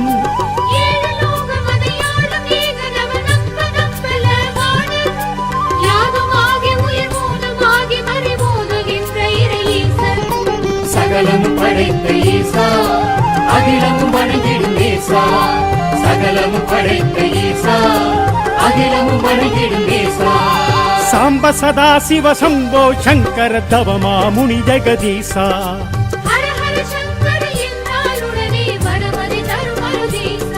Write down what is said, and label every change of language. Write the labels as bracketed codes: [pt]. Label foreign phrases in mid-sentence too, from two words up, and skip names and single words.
[ta] ஏழு லோகமதையாளும் ஏகனவன் நம்பனம்பலவாணன் யாதுமாகி உயிர் மூலமாகி மறைபோதுகின்ற இறை ஈசன் சகலமும் படைத்த ஈசா அகிலமும் வணங்கிடும் ஈசா சகலமும் படைத்த ஈசா அகிலமும் வணங்கிடும் ஈசா [sa] साम्ब सदा शिव शम्भो शङ्कर तव मामुनि जगदीशा [ta] ஹர ஹர சங்கர என்றாலுடனே வரமதி தருமருதீசா